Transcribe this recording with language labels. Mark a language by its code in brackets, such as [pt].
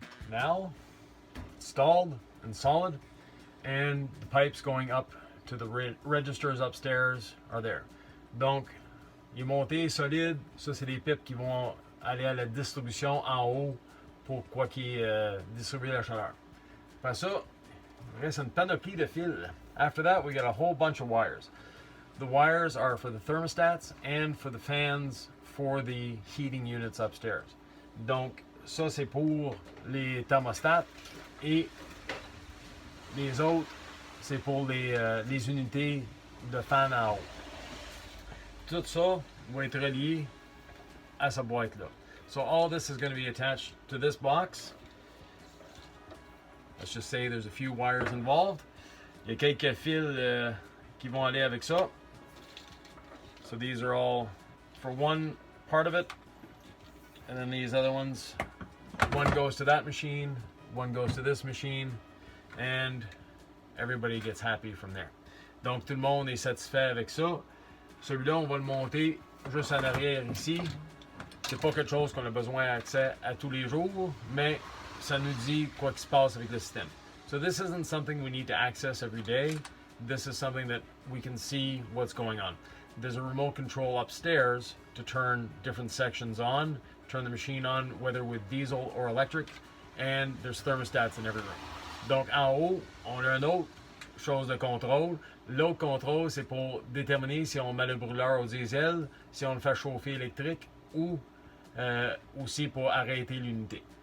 [en] Now installed and solid, and the pipes going up to the registers upstairs are there. [fr] Donc, il est monté solide. Ça, c'est des pipes qui vont aller à la distribution en haut pour distribuer la chaleur. Après ça, il reste une panoplie de fils [en] After that, we got a whole bunch of wires. The wires are for the thermostats and for the fans for the heating units upstairs. [fr] Donc, ça c'est pour les thermostats et les autres, c'est pour les unités de fan en haut. Tout ça va être relié à cette boîte-là. [en] So all this is going to be attached to this box. Let's just say there's a few wires involved. [fr] Il y a quelques fils qui vont aller avec ça. [en] So these are all for one part of it. And then these other ones, one goes to that machine, one goes to this machine, and everybody gets happy from there. [fr] Donc tout le monde est satisfait avec ça. Celui-là, on va le monter juste en arrière ici. C'est pas quelque chose qu'on a besoin d'accès à tous les jours, mais ça nous dit quoi qui se passe avec le système. [en] So this isn't something we need to access every day. This is something that we can see what's going on. There's a remote control upstairs to turn different sections on, turn the machine on, whether with diesel or electric, and there's thermostats in every room. [fr] Donc en haut, on a une autre chose de contrôle. L'autre contrôle, c'est pour déterminer si on met le brûleur au diesel, si on le fait chauffer électrique ou aussi pour arrêter l'unité.